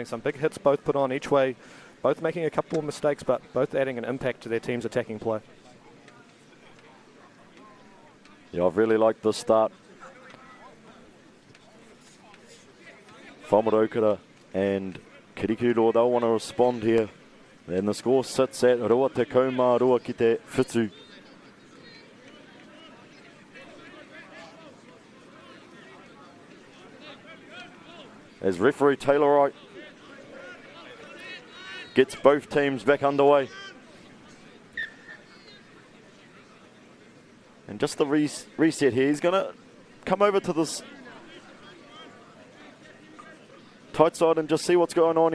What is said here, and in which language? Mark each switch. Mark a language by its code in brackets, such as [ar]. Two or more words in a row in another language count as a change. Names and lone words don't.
[en] Some big hits both put on each way, both making a couple of mistakes, but both adding an impact to their team's attacking play. Yeah, I've really liked this start from Rotorua and Kirikiriroa. They'll want to respond here. And the score sits at [mi] Rua te kaumā rua ki te whitu. [en] As referee Taylor Wright gets both teams back underway. And just the reset here, he's going to come over to this tight side and just see what's going on.